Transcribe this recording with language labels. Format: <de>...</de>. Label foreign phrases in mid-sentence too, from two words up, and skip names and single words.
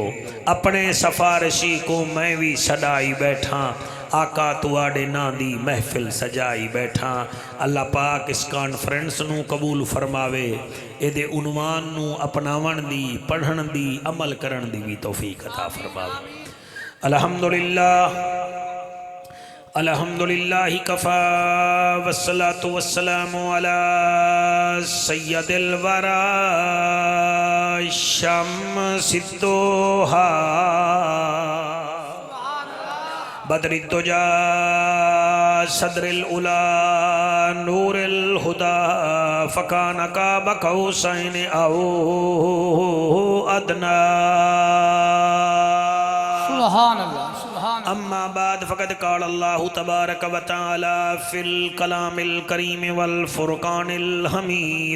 <ur>اپنے سفارشی کو میں بھی سدائی بیٹھا.</ur> <pa>آقا تواڈے ناں دی محفل سجائی بیٹھا. اللہ پاک اس کانفرنس نوں قبول فرماوے. ایہدے عنوان نوں اپناون دی، پڑھن دی، عمل کرن دی بھی توفیق عطا فرماوے.</pa> <ar>الحمد لله الحمد لله كفى والصلاة والسلام على سيد الورى شمس الضحى بدر الدجى صدر العلى نور الهدى فكان قاب قوسين أو أدنى. سبحان الله. أما بعد فقد قال الله تبارك وتعالى في الكلام الكريم والفرقان الحميد.</ar>